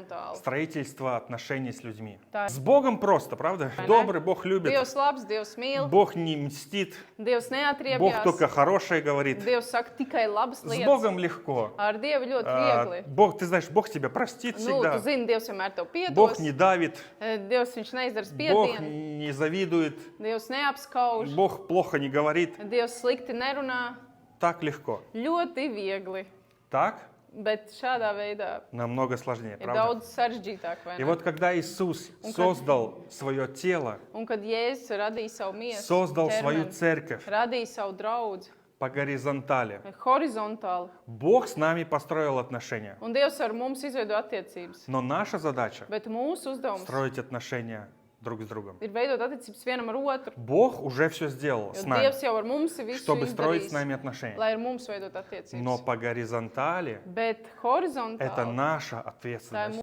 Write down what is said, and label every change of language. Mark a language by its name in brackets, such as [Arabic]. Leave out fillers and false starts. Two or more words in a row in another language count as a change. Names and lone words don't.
[Latvian] horizontāli. [Russian] Строительство отношений с людьми. Да. С Богом просто, правда? [Latvian] Vai ne? [Russian] Добрый, Бог любит. [Latvian] Dievs labs, Dievs mīl, [Russian] Бог не мстит. [Latvian] Dievs [Russian] Бог [Latvian] neatriebjās, [Russian] только хорошее говорит. [Latvian] Dievs saka tikai labas [Russian] С [Latvian] lietas. [Russian] Богом легко. [Latvian] Ar Dievu ļoti viegli. [Russian] Бог, ты знаешь, Бог тебя простит [Latvian] Nu, tu [Russian] всегда. [Latvian] zini, Dievs vienmēr tev [Russian] Бог [Latvian] piedos. [Russian] не давит. [Latvian] Dievs viņš neizdara [Russian] Бог [Latvian] spiedienu. [Russian] не завидует. [Latvian] Dievs neapskauž. [Russian] Бог плохо не говорит. [Latvian] Dievs slikti nerunā. [Russian] Так легко. [Latvian] Ļoti viegli. [Russian] Так [Latvian] Bet šādā veidā [Russian] намного сложнее, [Latvian] ir [Russian] правда? [Latvian] daudz sarežģītāk. vai [Russian] И [Latvian] ne? [Russian] вот когда Иисус создал свое тело, [Latvian] Un kad Jēzus radīja savu miesu, [Russian] создал свою [Latvian] ķermeni, [Russian] церковь [Latvian] radīja savu draudzi [Russian] по горизонтали, [Latvian] horizontāli, [Russian] Бог с нами построил отношения. [Latvian] un Dievs ar mums izveido attiecības. [Russian] Но наша задача [Latvian] Bet mūsu uzdevums [Russian] строить отношения друг с другом. [Latvian] ir veidot attiecības vienam ar otru. [Russian] Bог уже все сделал [Latvian] Jo [Russian] с нами, [Latvian] Dievs jau ar mums ir visu [Russian] чтобы строить с [Latvian] izdarījis, [Russian] нами отношения. [Latvian] lai ar mums veidot [Russian] Но [Latvian] attiecības. [Russian] по горизонтали [Latvian] Bet [Russian] это [Latvian] horizontāli [Russian] наша [Latvian] tā ir [Russian] ответственность.